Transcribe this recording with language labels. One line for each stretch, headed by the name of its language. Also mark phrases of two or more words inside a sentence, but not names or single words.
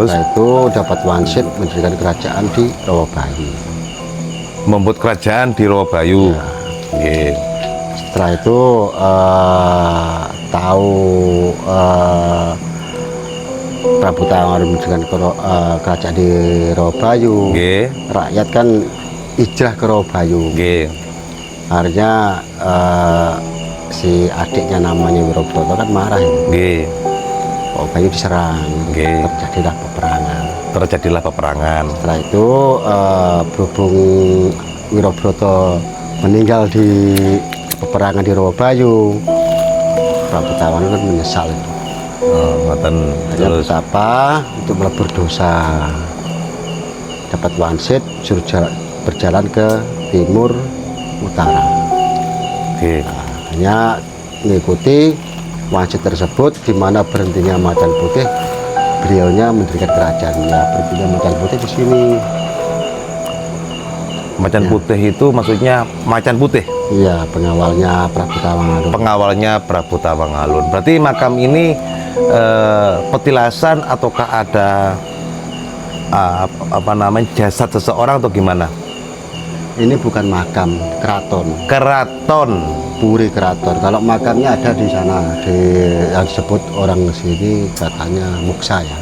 Indonesian: Setelah itu dapat wangsit mendirikan kerajaan di Rawabayu. membuat kerajaan di Rawabayu. Ya. Nggih. Setelah itu tahu Prabu Tawang mendirikan kerajaan di Rawabayu. Nggih. Rakyat kan hijrah ke Rawabayu. Nggih. Akhirnya si adiknya namanya Wirobroto kan marah ya. Nggih. Rawabayu diserang. Nggih. Terjadilah peperangan. Terjadilah peperangan. Setelah itu berhubung Wirobroto meninggal di peperangan di Rawabayu, Prabu Tawang kan menyesal itu. Ngoten. Hanya Terus betapa untuk melebur dosa. Dapat wangsit suruh berjalan ke timur utara. nggih. Hanya mengikuti wangsit tersebut, di mana berhentinya Macan Putih, beliaunya mendirikan kerajaan. Ya, berhentinya Macan Putih di sini. Macan Putih itu maksudnya macan putih. Iya, pengawalnya Prabu Tawangalun. Pengawalnya Prabu Tawangalun. Berarti makam ini petilasan ataukah ada apa namanya jasad seseorang atau gimana? Ini bukan makam, keraton. Keraton. Puri keraton. Kalau makamnya ada di sana, yang disebut orang sini katanya Muksa ya.